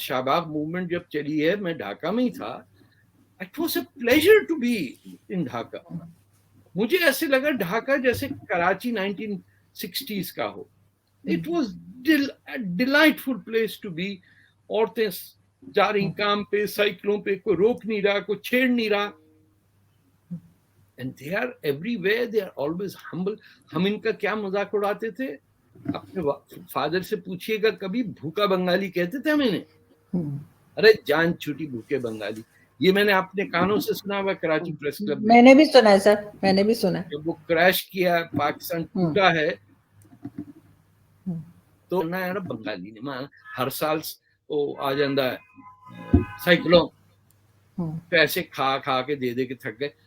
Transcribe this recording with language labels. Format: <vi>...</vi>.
<ur>Shahbaz movement جب چلی ہے, میں ڈھاکہ میں ہی تھا.</ur> <en>It was a pleasure to be in Dhaka.</en> <ur>مجھے ایسے لگا ڈھاکہ جیسے کراچی 1960s کا ہو.</ur> <en>It was a delightful place to be.</en> <ur>عورتیں جا رہی کام پہ, سائیکلوں پہ, کوئی روک نہیں رہا, کوئی چھیڑ نہیں رہا.</ur> <en>And they are everywhere. They are always humble.</en> <ur>ہم ان کا کیا مذاق اڑاتے تھے. اپنے فادر سے پوچھئے گا کبھی بھوکا بنگالی کہتے تھے ہمیں نے. ارے جان چھوٹی بھوکے بنگالی. یہ میں نے اپنے کانوں سے سنا ہوا کراچی پریس کلب میں نے بھی سنا ہے سر, میں نے بھی سنا. جب وہ کریش کیا, پاکستان ٹوٹا ہے, تو نہ یار بنگالی نے ہر سال وہ آ جاندہ ہے سائیکلوں پیسے کھا کھا کے دے دے کے تھک گئے.</ur>